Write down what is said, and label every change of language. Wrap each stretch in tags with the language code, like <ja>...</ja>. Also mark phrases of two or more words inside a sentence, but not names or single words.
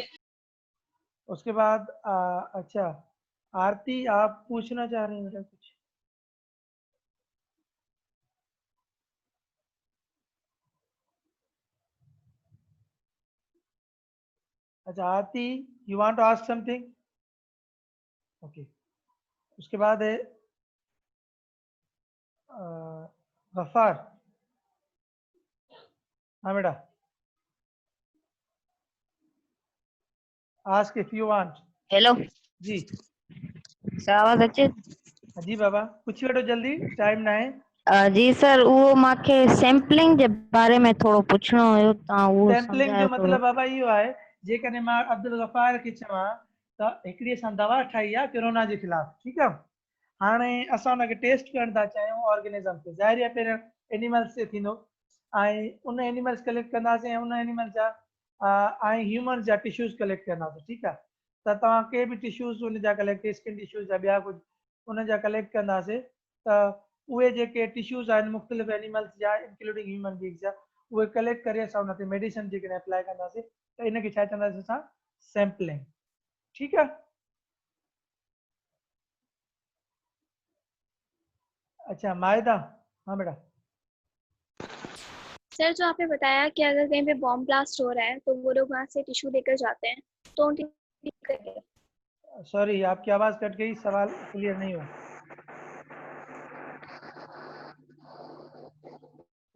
<ur>اس کے بعد اچھا آرتی، آپ پوچھنا چاہ رہے ہیں بیٹا کچھ? अच्छा आरती,</ur> <en>you want to ask something? ओके,</en> <ur>اس کے بعد ہے غفار. ہاں بیٹا,</ur> <en>ask if you want. हेलो जी</en> <sd>सर, आवाज अचे? जी बाबा, पूछी वठो जल्दी, टाइम ना है। जी सर, वो माखे सैम्पलिंग जे बारे में थोड़ो पुछणो हुयो, ता वो सैम्पलिंग समझायो जो थोड़ो। मतलब बाबा इहो आहे, जेकॾहिं मां अब्दुल गफ़ार खे चवां त हिकिड़ी असां दवा ठाही आहे कोरोना जे ख़िलाफ़, ठीकु आहे, हाणे असां हुनखे टेस्ट करणु था चाहियूं ऑर्गेनिज़म ते, ज़ाहिर आहे पहिरियों एनिमल्स ते थींदो, ऐं उन</sd> <en>animals collect</en> <sd>कंदासीं, ऐं उन एनिमल्स जा ऐं ह्यूमन्स जा</sd> <en>tissues collect</en> <sd>कंदासीं। ठीकु आहे, त तव्हां के बि टिश्यूज़ उन जा कलेक्ट,</sd> <en>skin tissues</en> <sd>या ॿिया कुझु उन जा कलेक्ट कंदासीं, त उहे जेके टिश्यूज़ आहिनि मुख़्तलिफ़ एनिमल्स जा</sd> <en>including human beings</en> <sd>जा, उहे कलेक्ट करे असां उन ते मेडिसिन जेकॾहिं अप्लाई कंदासीं त इनखे छा चवंदासीं असां? सैम्पलिंग। ठीकु आहे। अच्छा माहिदा, हाँ बेटा।</sd> <ur>سر جو آپ نے بتایا کہ اگر کہیں پہ</ur> <en>bomb blast</en> <ur>ہو رہا ہے تو وہ لوگ وہاں سے ٹشو لے کر جاتے ہیں، تو ان کی سوری آپ کی آواز کٹ گئی، سوال کلیئر نہیں ہوا.</ur>